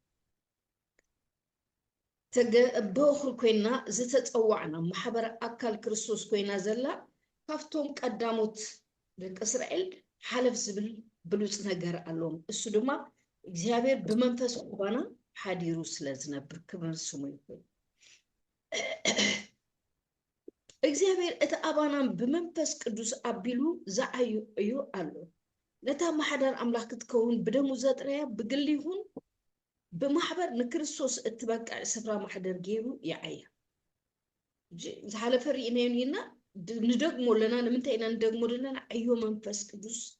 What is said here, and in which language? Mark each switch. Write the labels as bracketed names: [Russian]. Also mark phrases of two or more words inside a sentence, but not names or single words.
[Tigrinya] በኽሪ ኮይና ዝተፀዋዕና ማሕበር አካል ክርስቶስ ኮይና ዘላ ካፍቶም ቀዳሞት ደቂ እስራኤል ሓለፍ ዝብል ብሉጽ ነገር ኣለዎም እሱ ድማ እግዚአብሔር ብመንፈስ ቁባና ሐዲሩ ስለዝነብር [Amharic] ክብር ስሙ ይሁን [Tigrinya] እግዚአብሔር እቲ አባናን ብመንፈስ ቅዱስ አቢሉ ዘዓዩ እዩ ኣሎ ነታ ማሕደር አምላኽ ክትከውን ብደሙ ዘጥረያ ብግሊ ይሁን በማሕበር ንክርስቶስ እትበቃዕ ስፍራ ማሕደር ገይሩ ይዓያ ዝሓለፈ ርኢናዮና ንደግሞ ለና ንምንታይ ኢና እንደግሞ ዘለና ዕዮ መንፈስ ቅዱስ